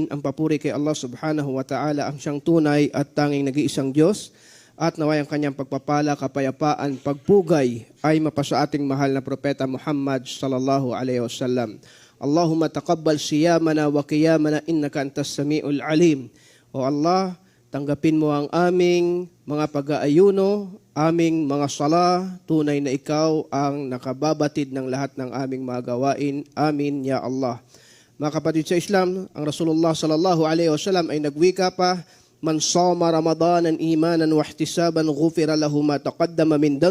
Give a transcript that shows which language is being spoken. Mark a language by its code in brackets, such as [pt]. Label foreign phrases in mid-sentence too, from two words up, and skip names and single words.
[tl] Ang papuri kay Allah [ar] سبحانه وتعالى, [tl] ang siyang tunay at tanging nag-iisang Diyos, at naway ang kanyang pagpapala, kapayapaan, pagpugay ay mapasa ating mahal na propeta Muhammad [ar] صلى الله عليه وسلم. اللهم تقبل صيامنا وقيامنا إنك أنت السميع العليم. [tl] O Allah, tanggapin mo ang aming mga pag-aayuno, aming mga sala, tunay na ikaw ang nakababatid ng lahat ng aming mga gawain. Amin, ya Allah. Mga kapatid sa Islam, ang Rasulullah [ar] صلى الله عليه وسلم [tl] ay nagwika pa, [ar] من صام رمضان إيمانا واحتسابا غفر له ما تقدم من